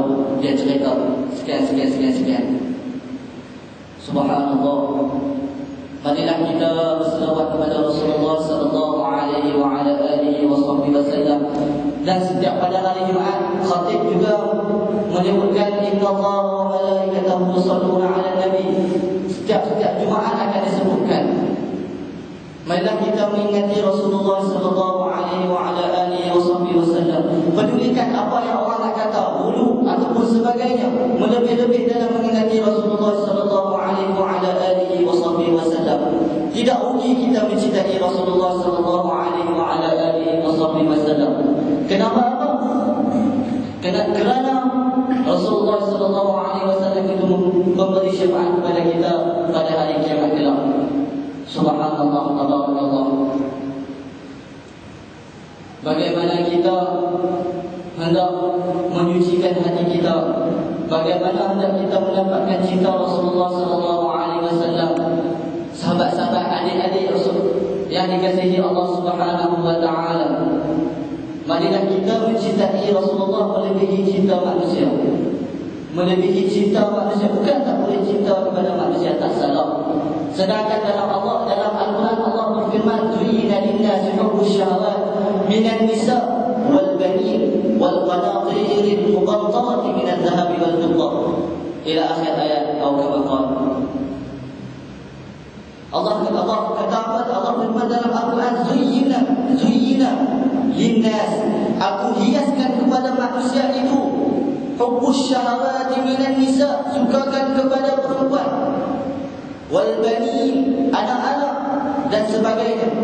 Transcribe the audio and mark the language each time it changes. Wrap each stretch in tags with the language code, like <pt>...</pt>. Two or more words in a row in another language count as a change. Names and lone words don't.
<ms>Dia cerita sekian. Subhanallah. Marilah kita berselawat kepada Rasulullah</ms> <ar>صلى الله عليه وسلم.</ar> <ms>Dan setiap pada hari Jumaat, khatib juga menyebutkan</ms> <ar>إن الله وملائكته يصلون على النبي.</ar> <ms>Setiap Jumaat akan disebutkan. Marilah kita mengingati Rasulullah</ms> <ar>صلى الله عليه وسلم.</ar> <ms>Pedulikan apa yang orang nak kata, bulu ataupun sebagainya, melebih-lebih dalam mengingati Rasulullah</ms> <ar>صلى الله عليه وسلم.</ar> <ms>Tidak rugi kita mencintai Rasulullah</ms> <ar>صلى الله عليه وسلم.</ar> <ms>Kenapa apa? Kerana Rasulullah</ms> <ar>صلى الله عليه وسلم</ar> <ms>itu memberi syafaat kepada kita pada hari kiamat kelak.</ms> <ar>سبحان الله، تبارك الله.</ar> <ms>Bagaimana kita hendak menyucikan hati kita, bagaimana hendak kita mendapatkan cinta Rasulullah</ms> <ar>صلى الله عليه وسلم.</ar> <ms>Sahabat-sahabat, adik-adik Rasul yang dikasihi Allah</ms> <ar>سبحانه وتعالى,</ar> <ms>marilah kita mencintai Rasulullah melebihi cinta manusia. Melebihi cinta manusia, bukan tak boleh cinta kepada manusia, tak salah. Sedangkan dalam Al-Quran Allah berfirman,</ms> <ar>"زين للناس حب الشهوات من النساء والبنين والقناطير المقنطرة من الذهب والفضة." إلى آخر الآية atau كما قال.</ar> <ms>Allah kata apa? Allah berfirman dalam Al-Quran,</ms> <ar>زين للناس,</ar> <ms>aku hiaskan kepada manusia itu</ms> <ar>حب الشهوات من النساء,</ar> <ms>sukakan kepada perempuan,</ms> <ar>والبنين,</ar> <ms>anak-anak dan sebagainya.</ms>